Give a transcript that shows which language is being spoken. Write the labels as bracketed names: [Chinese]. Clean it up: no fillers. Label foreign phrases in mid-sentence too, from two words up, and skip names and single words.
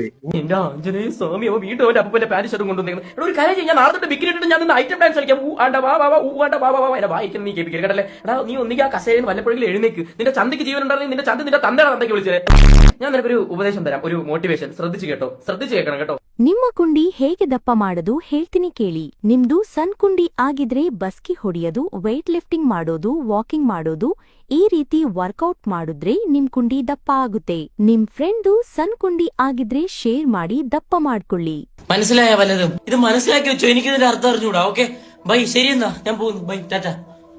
[Malayalam] എന്റെ ആഞ്ജനേയ സ്വാമി, അവ വീണ്ടും അവന്റെ അപ്പന്റെ പാന്റ് ഷർട്ടും കൊണ്ടുവന്നേക്കുന്നത്. ഒരു കാര്യം ഞാൻ നാളെ തൊട്ട് ബിക്കിനി ഇട്ടിട്ട് ഞാൻ നിന്ന് [English] item dance [Malayalam] കളിക്കാം. എന്നെ വായിക്കുന്ന നീ കേൾപ്പിക്കുക കേട്ടല്ലേ? എടാ നീ ഒന്നിക്ക് ആ കസേരയിൽ വല്ലപ്പോഴെങ്കിലും എഴുന്നേക്ക്. നിന്റെ ചന്തയ്ക്ക് ജീവൻ ഉണ്ടായിരുന്നെങ്കിൽ നിന്റെ ചന്ത നിന്റെ തന്തയുടെ തന്തയ്ക്ക് വിളിച്ചത്. ഞാൻ നിനക്കൊരു ഉപദേശം തരാം, ഒരു മോട്ടിവേഷൻ. ശ്രദ്ധിച്ചു കേട്ടോ, ശ്രദ്ധിച്ചു കേൾക്കണം കേട്ടോ. [Kannada] ನಿಮ್ಮ ಕುಂಡಿ ಹೇಗೆ ದಪ್ಪ ಮಾಡೋದು ಹೇಳ್ತೀನಿ ಕೇಳಿ. ನಿಮ್ದು ಸಣ್ಣ ಕುಂಡಿ ಆಗಿದ್ರೆ ಬಸ್ಕಿ ಹೊಡೆಯೋದು, [English] weight lifting [Kannada] ಮಾಡೋದು, ವಾಕಿಂಗ್ ಮಾಡೋದು, ಈ ರೀತಿ ವರ್ಕೌಟ್ ಮಾಡಿದ್ರೆ ನಿಮ್ ಕುಂಡಿ ದಪ್ಪ ಆಗುತ್ತೆ. ನಿಮ್ ಫ್ರೆಂಡು ಸಣ್ಣ ಕುಂಡಿ ಆಗಿದ್ರೆ ಶೇರ್ ಮಾಡಿ ದಪ್ಪ ಮಾಡ್ಕೊಳ್ಳಿ. [Malayalam] മനസ്സിലായ വല്ലതും? ഇത് മനസ്സിലാക്കി വെച്ചോ, എനിക്കിതിന്റെ അർത്ഥം അറിഞ്ഞൂടാ. [English] okay bye, [Malayalam] ശരി എന്നാ ഞാൻ പോകുന്നു. ബൈ, ടാറ്റ.